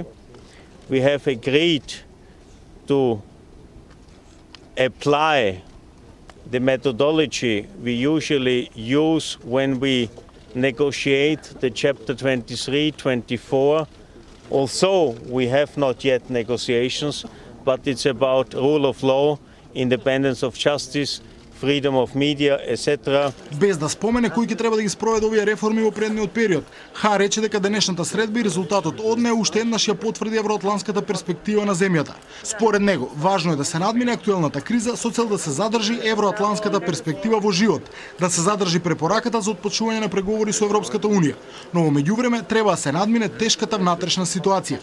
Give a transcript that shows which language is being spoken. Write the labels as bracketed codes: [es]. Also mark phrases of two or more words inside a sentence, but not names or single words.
[en] We have agreed to apply the methodology we usually use when we negotiate the Chapter 23, 24. Also, we have not yet negotiations, but it's about rule of law, independence of justice, freedom of media, etc. [mk] Без да спомене кои ќе треба да ги спроведе овие реформи во предниот период, Хан рече дека денешната средба и резултатот од неа уште еднаш ја потврди евроатлантската перспектива на земјата. Според него, важно е да се надмине актуелната криза со цел да се задржи евроатлантската перспектива во живот, да се задржи препораката за отпочнување на преговори со Европската унија, но во меѓувреме треба да се надмине тешката внатрешна ситуација.